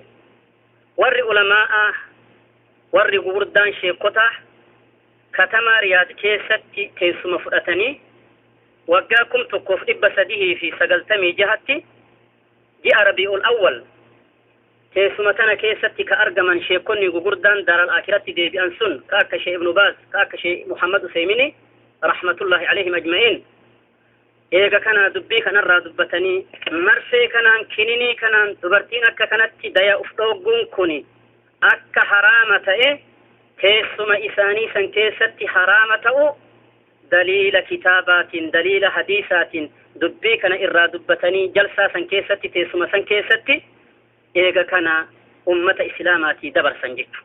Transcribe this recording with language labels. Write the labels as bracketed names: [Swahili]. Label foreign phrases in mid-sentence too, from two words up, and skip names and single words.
[Oromo] Warri ulamaa'a warri gurguddaan sheekotaa katamaa riyaad keessatti teessuma fudhatanii waggaa 1396 ji'a rabi'ul awwal teessuma tana keessatti ka argaman sheekonni gurguddaan daaral aakiratti deebi'an sun ka akka Sheekh Ibn Baaz ka akka Sheekh Muhammad Usaymini [Arabic] رحمة الله عليهم أجمعين [Oromo] eega kana dubbii kanarraa dubbatanii marsee kanaan kininii kanaan dubartiin akka kanatti daya uf dhoogguun kuni akka haraama ta'e teessuma isaanii san keessatti haraama ta'u daliila kitaabaatiin daliila hadiisaatiin dubbii kana irraa dubbatanii jalsaa san keessatti teessuma san keessatti eega kana ummata islaamaatii dabarsan jechuudha.